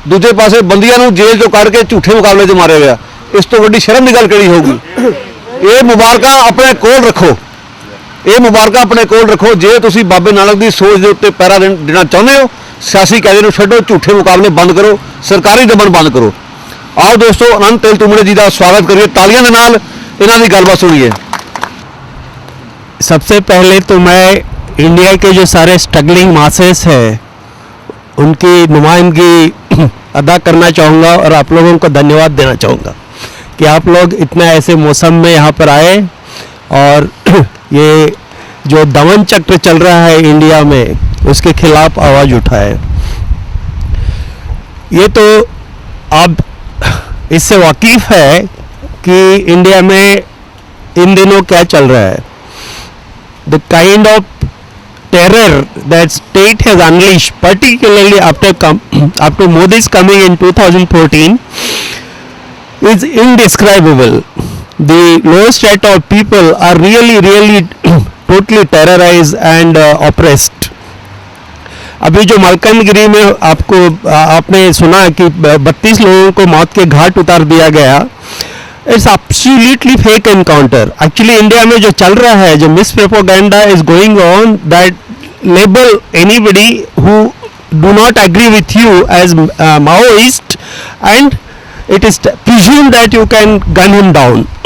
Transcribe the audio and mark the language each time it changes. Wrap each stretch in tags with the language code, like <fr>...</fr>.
<pa>ਦੂਜੇ ਪਾਸੇ ਬੰਦੀਆਂ ਨੂੰ ਜੇਲ੍ਹ ਚੋਂ ਕੱਢ ਕੇ ਝੂਠੇ ਮੁਕਾਬਲੇ 'ਚ ਮਾਰਿਆ ਗਿਆ। ਇਸ ਤੋਂ ਵੱਡੀ ਸ਼ਰਮ ਦੀ ਗੱਲ ਕਿਹੜੀ ਹੋਊਗੀ? ਇਹ ਮੁਬਾਰਕਾਂ ਆਪਣੇ ਕੋਲ ਰੱਖੋ, ਇਹ ਮੁਬਾਰਕਾਂ ਆਪਣੇ ਕੋਲ ਰੱਖੋ। ਜੇ ਤੁਸੀਂ ਬਾਬੇ ਨਾਨਕ ਦੀ ਸੋਚ ਦੇ ਉੱਤੇ ਪਹਿਰਾ ਦੇਣਾ ਚਾਹੁੰਦੇ ਹੋ, ਸਿਆਸੀ ਕਾਇਦੇ ਨੂੰ ਛੱਡੋ, ਝੂਠੇ ਮੁਕਾਬਲੇ ਬੰਦ ਕਰੋ, ਸਰਕਾਰੀ ਦਮਨ ਬੰਦ ਕਰੋ।</pa> <hi>आओ दोस्तों अनंत तेल तुमड़े जी का स्वागत करिए</hi> <pa>तालियां दे नाल, इन्हां दी गलबात</pa> <hi>सुनिए। सबसे पहले तो मैं इंडिया के जो सारे</hi> <en>struggling masses</en> <hi>हैं उनकी नुमाइंदगी अदा करना चाहूँगा और आप लोगों को धन्यवाद देना चाहूँगा कि आप लोग इतना ऐसे मौसम में यहाँ पर आए और ये जो दमन चक्र चल रहा है इंडिया में उसके खिलाफ आवाज़ उठाए। ये तो आप इससे वाकिफ है कि इंडिया में इन दिनों क्या चल रहा है।</hi> <en>The kind of terror that state has unleashed particularly after Modi's coming in 2014 is indescribable. The lowest set of people are really totally terrorized and oppressed.</en> <hi>अभी जो मलकानगिरी में आपने सुना कि 32 लोगों को मौत के घाट उतार दिया गया,</hi> <en>It's absolutely fake encounter.</en> <hi>Actually India में जो चल रहा है, जो</hi> <en>Miss propaganda is going on, that label anybody who do not agree with you as Maoist and it is presumed that you can gun him down.</en>